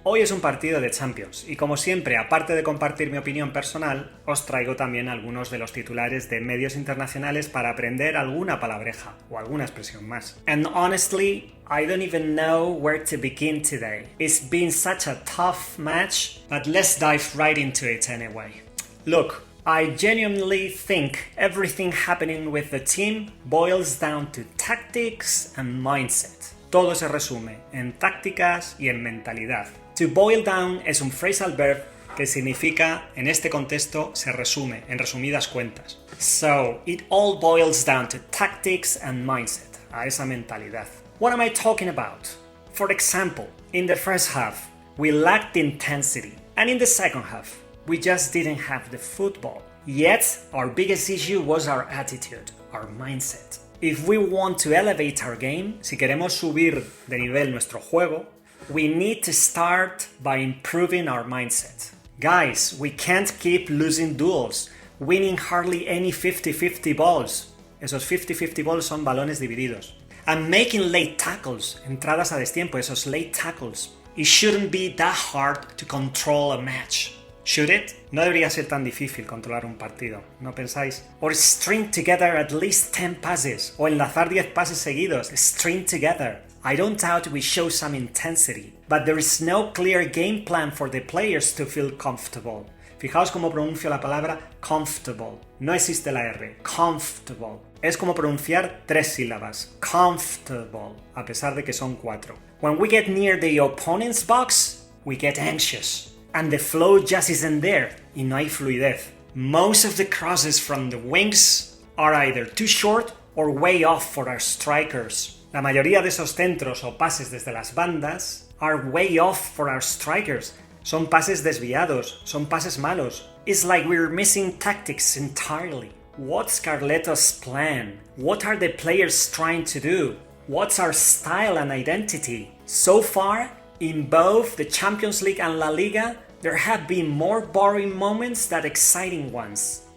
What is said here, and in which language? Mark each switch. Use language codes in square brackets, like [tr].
[es] Hoy es un partido de Champions y como siempre, aparte de compartir mi opinión personal, os traigo también algunos de los titulares de medios internacionales para aprender alguna palabreja o alguna expresión más. [en] And honestly, I don't even know where to begin today. It's been such a tough match, but let's dive right into it anyway. Look, I genuinely think everything happening with the team boils down to tactics and mindset. [es] Todo se resume en tácticas y en mentalidad. To boil down es un phrasal verb que significa, en este contexto, se resume, en resumidas cuentas. [en] So, it all boils down to tactics and mindset, [es] a esa mentalidad. [en] What am I talking about? For example, in the first half, we lacked intensity, and in the second half, we just didn't have the football. Yet, our biggest issue was our attitude, our mindset. If we want to elevate our game, [es] si queremos subir de nivel nuestro juego, [en] we need to start by improving our mindset. Guys, we can't keep losing duels, winning hardly any 50-50 balls. [es] Esos 50-50 balls son balones divididos. [en] And making late tackles, [es] entradas a destiempo, esos [en] late tackles. It shouldn't be that hard to control a match. Should it? [es] No debería ser tan difícil controlar un partido, ¿no pensáis? [en] Or string together at least 10 passes, [es] o enlazar 10 pases seguidos, [en] string together. I don't doubt we show some intensity, but there is no clear game plan for the players to feel comfortable. [es] Fijaos cómo pronuncio la palabra comfortable. No existe la R. Comfortable. Es como pronunciar 3 sílabas. Comfortable, a pesar de que son 4. [en] When we get near the opponent's box, we get anxious. And the flow just isn't there, [es] y no hay fluidez. [en] Most of the crosses from the wings are either too short or way off for our strikers. [es] La mayoría de esos centros o pases desde las bandas [en] are way off for our strikers. [es] Son pases desviados, son pases malos. [en] It's like we're missing tactics entirely. What's Carleto's plan? What are the players trying to do? What's our style and identity? So far, in both the Champions League and La Liga, there have been more boring moments than exciting ones.